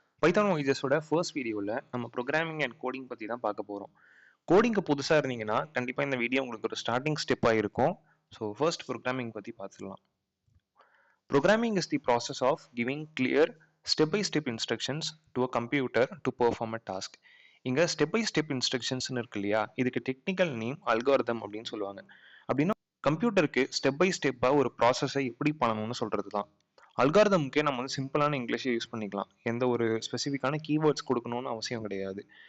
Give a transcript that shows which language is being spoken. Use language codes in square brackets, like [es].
[ta] Python OEJS ஓட first வீடியோவில் நம்ம ப்ரோக்ராமிங் அண்ட் கோடிங் பற்றி தான் பார்க்க போகிறோம். கோடிங்க்கு புதுசாக இருந்தீங்கன்னா கண்டிப்பாக இந்த வீடியோ உங்களுக்கு ஒரு ஸ்டார்டிங் ஸ்டெப்பாக இருக்கும். ஸோ ஃபர்ஸ்ட் ப்ரோக்ராமிங் பற்றி பார்த்துடலாம். [en] Programming is the process of giving clear step-by-step instructions to a computer to perform a task. [ta] இங்கே ஸ்டெப் பை ஸ்டெப் இன்ஸ்ட்ரக்ஷன்ஸ்னு இருக்கு இல்லையா, இதுக்கு டெக்னிக்கல் நேம் அல்காரிதம் அப்படின்னு சொல்லுவாங்க. அப்படின்னா கம்ப்யூட்டருக்கு ஸ்டெப் பை ஸ்டெப்பாக ஒரு ப்ராசஸை எப்படி பண்ணணும்னு சொல்கிறது தான். அல்காரிதமுக்கே நம்ம வந்து சிம்பிளான இங்கிலீஷை யூஸ் பண்ணிக்கலாம், எந்த ஒரு ஸ்பெசிஃபிக்கான கீவேர்ட்ஸ் கொடுக்கணும்னு அவசியம் கிடையாது.